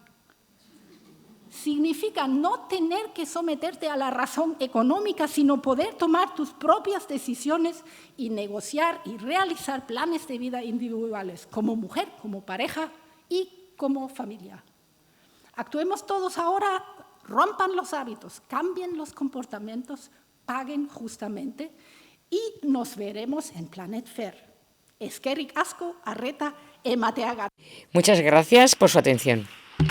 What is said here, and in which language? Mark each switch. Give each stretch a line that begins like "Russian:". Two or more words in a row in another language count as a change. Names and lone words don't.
Spanish: Significa no tener que someterte a la razón económica, sino poder tomar tus propias decisiones y negociar y realizar planes de vida individuales, como mujer, como pareja y como familia. Actuemos todos ahora, rompan los hábitos, cambien los comportamientos, paguen justamente y nos veremos en Planet Fair.
Basque: Eskerrik asko, arreta, emateagatik.
Spanish: Muchas gracias por su atención.